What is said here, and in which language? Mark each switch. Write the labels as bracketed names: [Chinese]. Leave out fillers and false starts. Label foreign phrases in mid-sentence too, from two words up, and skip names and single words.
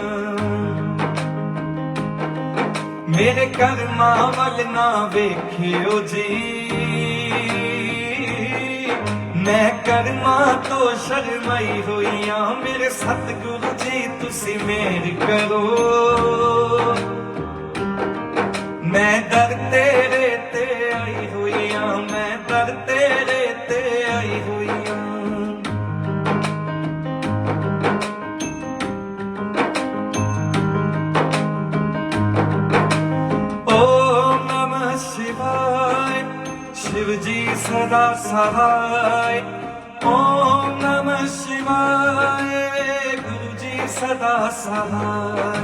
[Punjabi] ਮੇਰੇ ਕਰਮਾਂ ਵੱਲ ਨਾ ਵੇਖਿਓ ਜੀ, ਮੈਂ ਕਰਮਾਂ ਤੋਂ ਸ਼ਰਮਾਈ ਹੋਈਆਂ। ਮੇਰੇ ਸਤਿਗੁਰੂ ਜੀ ਤੁਸੀਂ ਮਿਹਰ ਕਰੋ, ਮੈਂ ਦਰ ਤੇਰੇ ਤੇ ਆਈ ਹੋਈਆਂ। ਮੈਂ ਦਰ ਤੇਰੇ ਤੇ ਆਈ ਹੋਈਆਂ। [Hindi] ओम नमः शिवाय, शिव जी सदा सहाय। ओम नमः शिवाय, गुरु जी सदा सहाय।